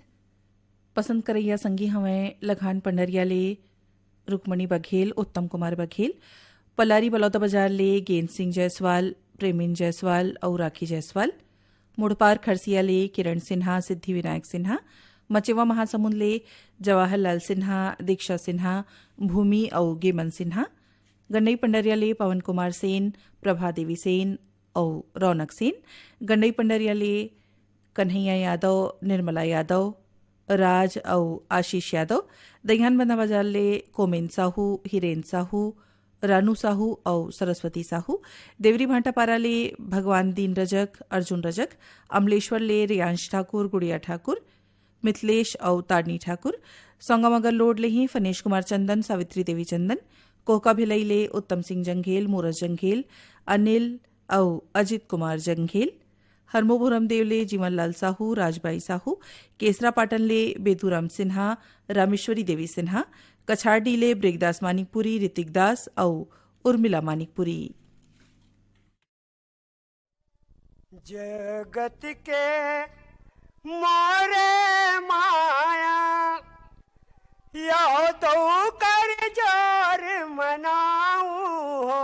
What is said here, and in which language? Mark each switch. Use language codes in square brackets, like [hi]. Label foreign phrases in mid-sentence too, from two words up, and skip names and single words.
[hne] पसंद करैया संगी हमें लखान पंडरिया ले रुक्मणी बघेल, उत्तम कुमार बघेल, पलारी बलौदा बाजार ले गेंद सिंह जायसवाल, प्रेमिन जायसवाल और राखी जायसवाल, मुड़पार खरसिया ले किरण सिन्हा, सिद्धि विनायक सिन्हा, मचेवा महासमुंद ले जवाहरलाल सिन्हा, दीक्षा सिन्हा, भूमि और गेमन सिन्हा, गन्नई पंडरिया ले पवन कुमार सेन, प्रभा देवी सेन और रौनक सेन, गंडई पंडरिया ले कन्हैया यादव, निर्मला यादव, राज और आशीष यादव, दहियान बंदा बाजार ले कोमेन साहू, हिरेन साहू, रानू साहू और सरस्वती साहू, देवरी भांटापारा ले भगवान दीन रजक, अर्जुन रजक, अमलेश्वर ले रियांश ठाकुर, गुड़िया ठाकुर, मिथिलेश और तारनी ठाकुर, सौंगामगर लोड ले ही फनेश कुमार चंदन, सावित्री देवी चंदन, कोहका भिलई ले उत्तम सिंह जंघेल, मूरज जंघेल, अनिल और अजित कुमार जंघेल, हरमोभुरम देवले जीवनलाल साहू, राजबाई साहू, केसरा पाटन ले बेदूराम सिन्हा, रामेश्वरी देवी सिन्हा, कछारडी ले ब्रेकदास मानिकपुरी, ऋतिक दास और उर्मिला मानिकपुरी। जगत के मोरे माया यो तो कर जोर मनाऊं हो।